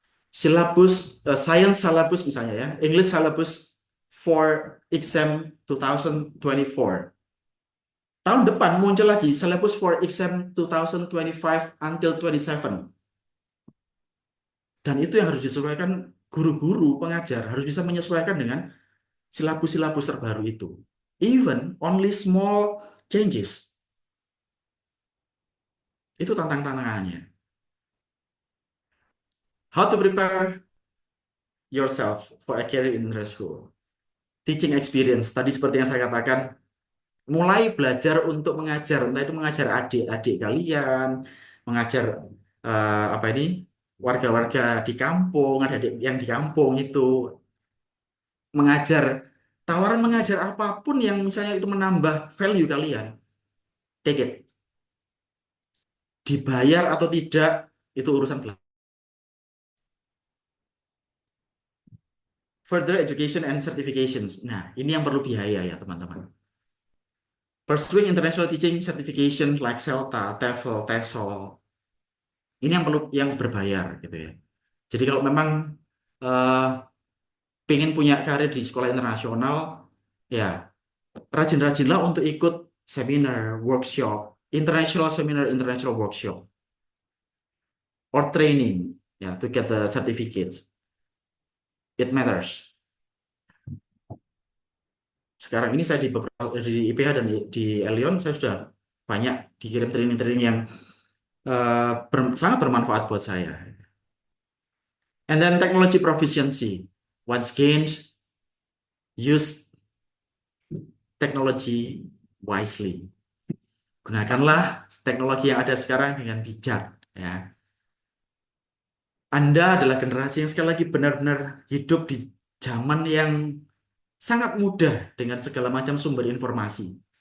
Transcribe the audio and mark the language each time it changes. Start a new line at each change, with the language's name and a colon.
English: Silabus, science syllabus
Indonesian: misalnya ya,
English: English syllabus for exam 2024.
Indonesian: Tahun depan muncul lagi
English: syllabus for exam 2025 until 27.
Indonesian: Dan itu yang harus disesuaikan guru-guru, pengajar, harus bisa menyesuaikan dengan silabus-silabus terbaru itu.
English: Even only small changes.
Indonesian: Itu tantangannya.
English: How to prepare yourself for a career in the school. Teaching experience.
Indonesian: Tadi seperti yang saya katakan, mulai belajar untuk mengajar. Entah itu mengajar adik-adik kalian, mengajar apa ini, warga-warga di kampung, ada adik yang di kampung itu, mengajar, tawaran mengajar apapun yang misalnya itu menambah value kalian,
English: take it.
Indonesian: Dibayar atau tidak, itu urusan belakang.
English: Further education and certifications.
Indonesian: Nah, ini yang perlu biaya ya, teman-teman.
English: Pursuing international teaching certification like CELTA, TEFL, TESOL.
Indonesian: Ini yang perlu yang berbayar gitu ya. Jadi kalau memang eh, pengen punya karir di sekolah internasional, ya rajin-rajinlah untuk ikut seminar, workshop, international seminar, international workshop, or training, ya,
English: to get the certificates. It matters.
Indonesian: Sekarang ini saya di beberapa di IPH dan di Elion saya sudah banyak dikirim training-training yang sangat bermanfaat buat saya.
English: And then technology proficiency. Once gained, use technology wisely.
Indonesian: Gunakanlah teknologi yang ada sekarang dengan bijak. Ya. Anda adalah generasi yang sekali lagi benar-benar hidup di zaman yang sangat mudah dengan segala macam sumber informasi.